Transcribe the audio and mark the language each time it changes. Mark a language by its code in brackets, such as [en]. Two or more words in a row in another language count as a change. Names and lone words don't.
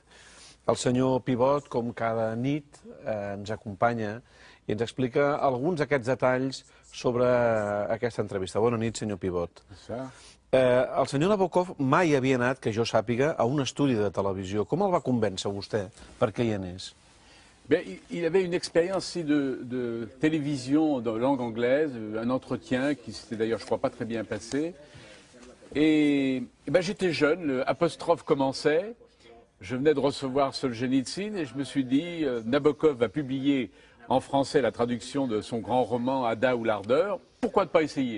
[ca] El senyor Pivot, com cada nit, ens acompanya i ens explica alguns d'aquests detalls sobre aquesta entrevista. Bona nit, senyor Pivot. El senyor Nabokov mai havia anat, que jo sàpiga, a un estudi de televisió. Com el va convèncer vostè perquè hi anés? [fr] Il avait une expérience de télévision de langue anglaise, un entretien qui s'était d'ailleurs, je crois, pas très bien passé. Et j'étais jeune, le Apostrophe commençait, je venais de recevoir Solzhenitsyn et je me suis dit, Nabokov va publier en français la traduction de son grand roman Ada ou l'ardeur, pourquoi ne pas essayer?